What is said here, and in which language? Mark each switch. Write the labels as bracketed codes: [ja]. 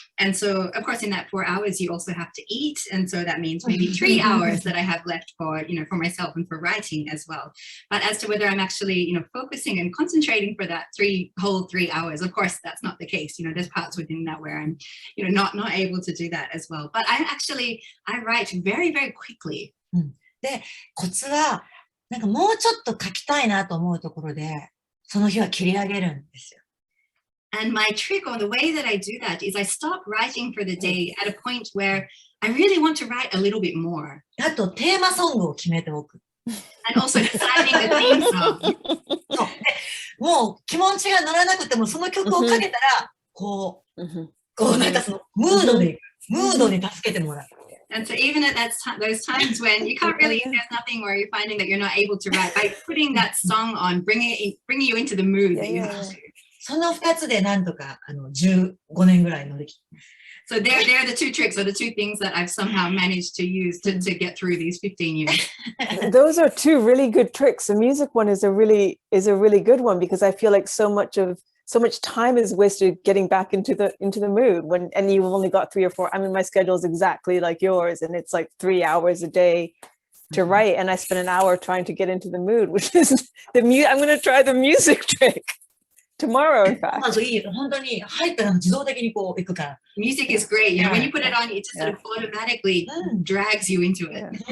[en] And so, of course, in that 4 hours, you also have to eat. And so that means maybe 3 hours that I have left for myself and for writing as well. But as to whether I'm actually, focusing and concentrating for that whole 3 hours, of course, that's not the case. There's parts within that where I'm, not able to do that as well. But I write very, very quickly. [ja] で、コツは、もうちょっと書きたいなと思うところで、その日は切り上げるんですよ。 [en] And my trick, or the way that I do that, is I stop writing for the day at a point where I really want to write a little bit more. [ja] あと、テーマソングを決めておく。 [en] And also deciding the theme song. [ja] そう。もう気持ちが乗らなくても、その曲をかけたら、こう、そのムードに助けてもらう。 [en] And so even at those times when you can't really, there's nothing where you're finding that you're not able to write, by putting that song on, bringing you into the mood that you have to. [ja] その2つでなんとか15年ぐらい乗り切って。 [en] So they're the two tricks, or the two things that I've somehow managed to use to get through these 15 years. Those are two really good tricks. The music one is a really good one, because I feel like so much time is wasted getting back into the mood and you've only got 3 or 4. I mean, my schedule is exactly like yours, and it's like 3 hours a day to write, and I spend an hour trying to get into the mood, which is I'm going to try the music trick tomorrow, in fact. [ja] 本当に入ったら自動的にこう行くから。 [en] Music is great. When you put it on, it just sort of automatically drags you into it.